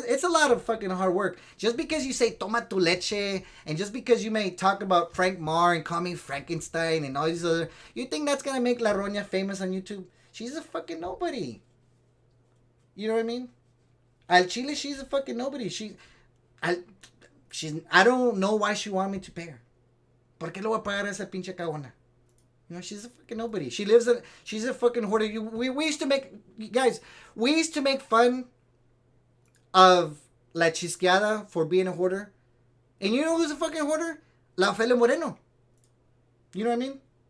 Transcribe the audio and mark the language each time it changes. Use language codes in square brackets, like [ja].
[en] It's a lot of fucking hard work. Just because you say [es] toma tu leche, [en] and just because you may talk about Frank Marr and call me Frankenstein and all these other, you think that's going to make La Roña famous on YouTube? She's a fucking nobody. You know what I mean? [es] Al Chile, [en] she's a fucking nobody. I don't know why she wanted me to pay her. [es] ¿Por qué le voy a pagar a esa pinche cagona? [en] You know, she's a fucking nobody. She's a fucking hoarder. We used to make, guys, we used to make fun of La Chisqueada for being a hoarder. And you know who's a fucking hoarder? La Ofelia Moreno. You know what I mean?